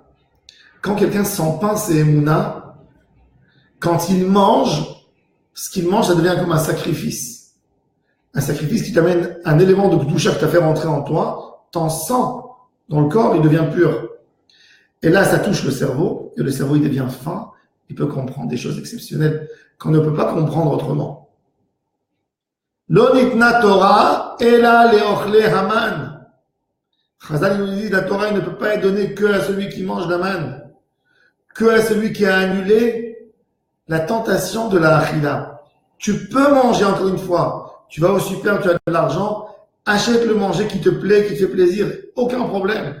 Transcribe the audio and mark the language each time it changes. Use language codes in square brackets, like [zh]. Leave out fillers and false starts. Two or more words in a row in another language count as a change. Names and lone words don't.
[fr] Quand quelqu'un sans pain, c'est Emouna. Quand il mange, ce qu'il mange, ça devient comme un sacrifice. Un sacrifice qui t'amène un élément de Kedusha que tu as fait rentrer en toi, ton sang dans le corps, il devient pur. Et là, ça touche le cerveau, et le cerveau, il devient fin, il peut comprendre des choses exceptionnelles qu'on ne peut pas comprendre autrement. [he] לא ניתנה תורה, אלא לאוכלי המן. [fr] Chazal nous dit, la Torah ne peut pas être donnée que à celui qui mange la manne, que à celui qui a annulé la tentation de la achila. Tu peux manger encore une fois. Tu vas au super, tu as de l'argent, achète le manger qui te plaît, qui te fait plaisir, aucun problème.